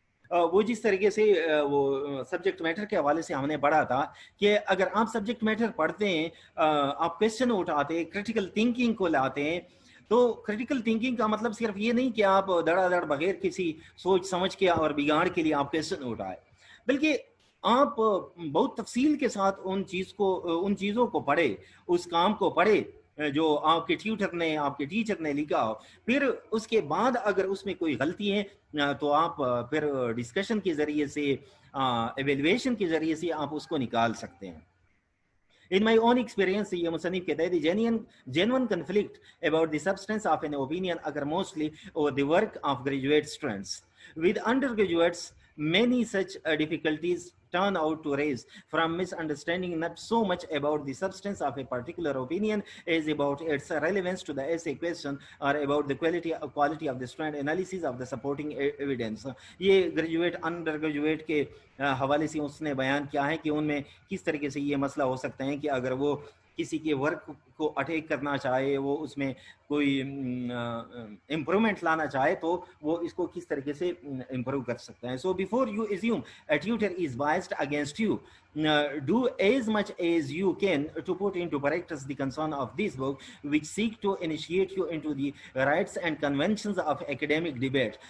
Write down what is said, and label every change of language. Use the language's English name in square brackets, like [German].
[Urdu] وہ جس طریقے سے وہ سبجیکٹ میٹر کے حوالے سے ہم نے پڑھا تھا کہ اگر آپ سبجیکٹ میٹر پڑھتے ہیں, آپ کویسچن اٹھاتے ہیں, کریٹیکل تھنکنگ کو لاتے ہیں, تو کریٹیکل تھنکنگ کا مطلب صرف یہ نہیں کہ آپ دڑا دڑ بغیر کسی سوچ سمجھ کے اور بگاڑ کے لیے آپ کویسچن اٹھائے, بلکہ آپ بہت تفصیل کے ساتھ ان چیزوں کو پڑھے, اس کام کو پڑھے جو آپ کے ٹیچر نے لکھا ہو. پھر اس کے بعد اگر اس میں کوئی غلطی ہے تو آپ پھر ڈسکشن کے ذریعے سے, ایویلویشن کے ذریعے سے آپ اس کو نکال سکتے ہیں. [English] In my own experience, [Urdu] یہ مصنف کہتا ہے [English] the genuine conflict about the substance of an opinion occur mostly over the work of graduate students. With undergraduates, many such difficulties turn out to arise from misunderstanding not so much about the substance of a particular opinion as about its relevance to the essay question or about the quality of the student analysis of the supporting evidence. [Urdu] یہ graduate under graduate کے حوالے سے اس نے بیان کیا ہے کہ ان میں کس طریقے سے یہ مسئلہ ہو سکتا ہے کہ اگر وہ کسی کے ورک کو اٹیک کرنا چاہے, وہ اس میں کوئی امپرومنٹ لانا چاہے, تو وہ اس کو کس طریقے سے امپروو کر سکتا ہے. [English] So before you assume a tutor is biased against you, do as much as you can to put into practice the concern of this book, which seek to initiate you into the rights and conventions of academic debate.